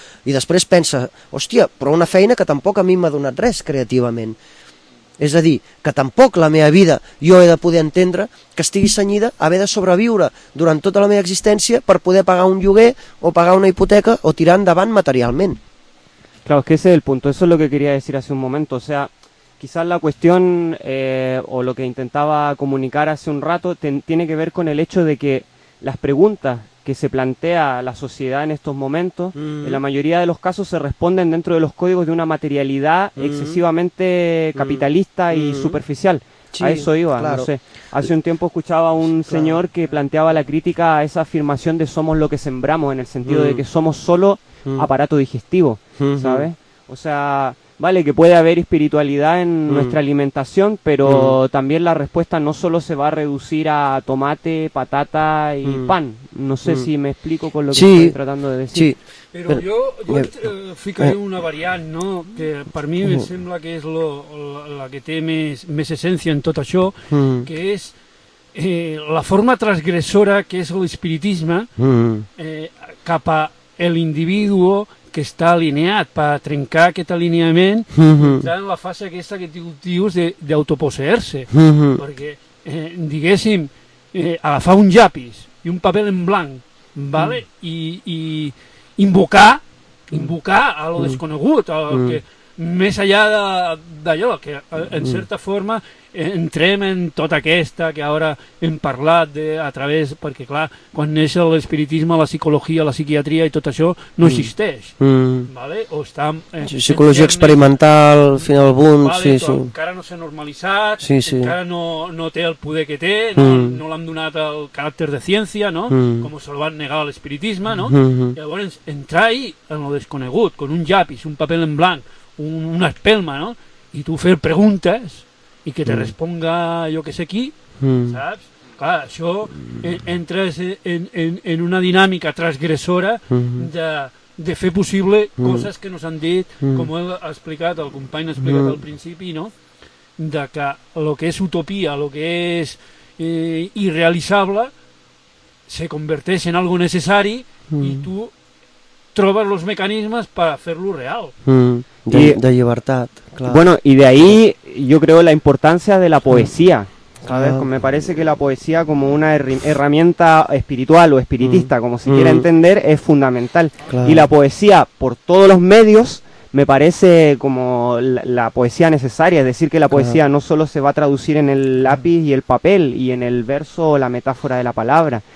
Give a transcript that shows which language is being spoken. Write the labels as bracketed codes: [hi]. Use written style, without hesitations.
[ca] I després pensa, hòstia, però una feina que tampoc a mi m'ha donat res creativament. És a dir, que tampoc la meva vida jo he de poder entendre que estigui cenyida a haver de sobreviure durant tota la meva existència per poder pagar un lloguer o pagar una hipoteca o tirar endavant materialment. [es] Claro, es que ese es el punto, eso es lo que quería decir hace un momento, o sea, quizás la cuestión o lo que intentaba comunicar hace un rato tiene que ver con el hecho de que las preguntas que se plantea la sociedad en estos momentos, en la mayoría de los casos se responden dentro de los códigos de una materialidad excesivamente capitalista y superficial. Sí, a eso iba, claro. No sé. Hace un tiempo escuchaba a un señor que planteaba la crítica a esa afirmación de somos lo que sembramos, en el sentido de que somos solo aparato digestivo, ¿sabes? O sea, vale, que puede haber espiritualidad en nuestra alimentación, pero también la respuesta no solo se va a reducir a tomate, patata y pan. No sé si me explico con lo que estoy tratando de decir. Sí. [ca] Pero yo ficaré una variant, ¿no? Que per mi me sembla que és la que té més essència en tot això, que és la forma transgressora que és l'espiritisme cap a el individuo que està alineat per trencar aquest alineament en la fase aquesta que dius d'autoposeer-se. Perquè, diguéssim, agafar un llapis i un paper en blanc, ¿vale? I invocar a lo desconegut, a lo que, més enllà d'allò, que en certa forma entrem en tota aquesta que ara hem parlat de, a través, perquè clar, quan neix l'espiritisme, la psicologia, la psiquiatria i tot això no existeix. Vale? O està psicologia experimental, més, final bunt, vale, sí, sí. Encara no s'ha normalitzat, encara no té el poder que té, no l'han donat el caràcter de ciència, no? Com se'l van negar a l'espiritisme, no? Llavors, entrar ahí en lo desconegut, con un llapis, un paper en blanc, una espelma, no? I tu fer preguntes i que te responga jo que sé qui, saps? Clar, això entres en una dinàmica transgressora de fer possible coses que ens han dit, com ho ha explicat, el company ha explicat al principi, no? De que el que és utopia, el que és irrealitzable, se converteix en algo necessari i tu trobes els mecanismes per fer-lo real. De llibertat, clar. [es] Bueno, y de ahí yo creo la importancia de la poesía, ¿sabes? Me parece que la poesía como una herramienta espiritual o espiritista, como se quiera entender, es fundamental. Claro. Y la poesía, por todos los medios, me parece como la poesía necesaria, es decir, que la poesía no solo se va a traducir en el lápiz y el papel y en el verso o la metáfora de la palabra.